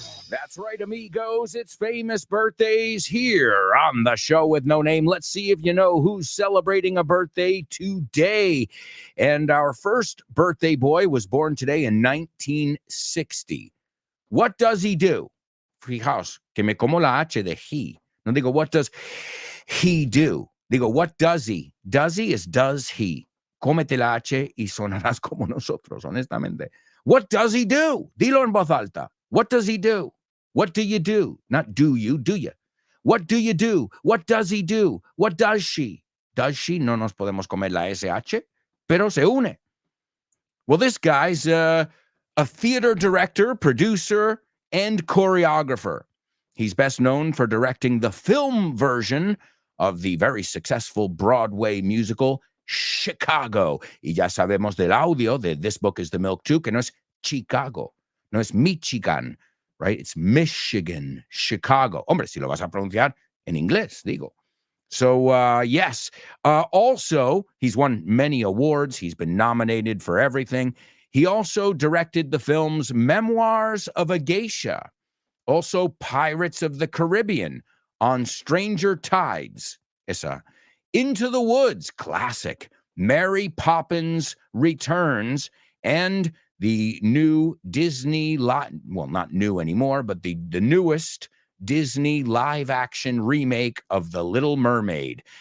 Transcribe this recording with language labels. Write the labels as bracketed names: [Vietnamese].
[English] That's right, amigos. It's famous birthdays here on the show with no name. Let's see if you know who's celebrating a birthday today. And our first birthday boy was born today in 1960. What does he do? [Spanish] Fijaos, que me como la H de he. No digo, [English] what does he do? [Spanish] Digo, [English] what does he? Does he is does he. [Spanish] Cómete la H y sonarás como nosotros, honestamente. [English] What does he do? [Spanish] Dilo en voz alta. [English] What does he do? What do you do? Not do you, do you? What do you do? What does he do? What does she? Does she? [Spanish] No nos podemos comer la SH, pero se une. [English] Well, this guy's a theater director, producer, and choreographer. He's best known for directing the film version of the very successful Broadway musical Chicago. [Spanish] Y ya sabemos del audio de This Book is the Milk Too, que no es Chicago, no es Michigan, right? [English] It's Michigan, Chicago. [Spanish] Hombre, si lo vas a pronunciar en inglés, digo. [English] So, yes. Also, he's won many awards. He's been nominated for everything. He also directed the films Memoirs of a Geisha, also Pirates of the Caribbean, On Stranger Tides, esa, Into the Woods, classic, Mary Poppins Returns, and the new Disney, well, not new anymore, but the newest Disney live-action remake of The Little Mermaid.